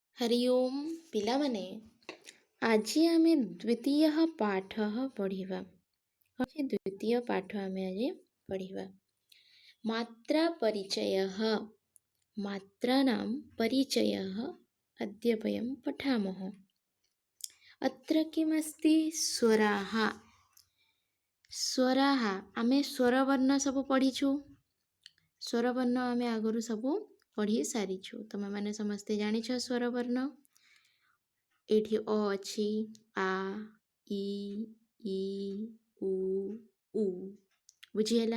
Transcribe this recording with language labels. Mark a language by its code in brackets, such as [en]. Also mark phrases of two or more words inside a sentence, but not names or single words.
[or] ହରି ଓମ ପିଲାମାନେ ଆଜ ଆମେ ଦ୍ୱିତୀୟ ପାଠ ପଢ଼ିବା। ଦ୍ୱିତୀୟ ପାଠ ଆମେ ଆଜ ପଢ଼ିବା [sa] मात्रा परिचयः। मात्राणां परिचयः अद्य वयं पठामः। अत्र किमस्ति स्वराः। [or] ସ୍ୱରାଃ ଆମେ ସ୍ୱରବର୍ଣ୍ଣ ସବ ପଢ଼ିଛୁ। ସ୍ୱରବର୍ଣ୍ଣ ଆମେ ଆଗରୁ ସବ ପଢ଼ି ସାରିଛୁ। ତମେ ମାନେ ସମସ୍ତେ ଜାଣିଛ ସ୍ୱରବର୍ଣ୍ଣ। ଏଠି ଅ ଅଛି ଆ ଇ ଈ ଉ ଉ ବୁଝିହେଲା।